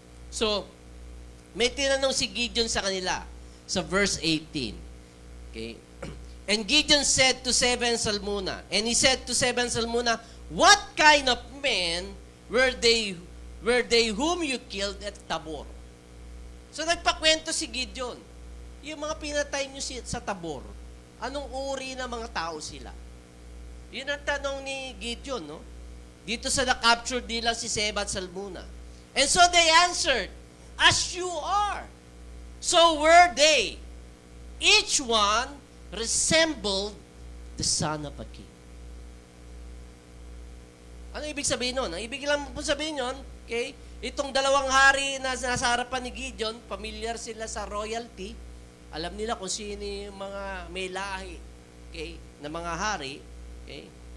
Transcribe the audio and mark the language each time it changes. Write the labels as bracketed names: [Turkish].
[Filipino] So, may tinanong si Gideon sa kanila sa verse 18. Okay? [English] And Gideon said to Seba and Salmuna, and he said to Seba and Salmuna, what kind of men were they whom you killed at Tabor? [Filipino] So nagpakwento si Gideon, yung mga pinatay niyo sa Tabor, anong uri ng mga tao sila? Yun ang tanong ni Gideon, no? Dito sa na-captured nila si Seba at Salmuna. [English] And so they answered, as you are. So were they. Each one resembled the son of a king. [Filipino] Ano ibig sabihin nun? Ang ibig lang po sabihin nun, okay, itong dalawang hari na nasa harapan ni Gideon, familiar sila sa royalty, alam nila kung sino yung mga may lahi, okay, na mga hari, okay.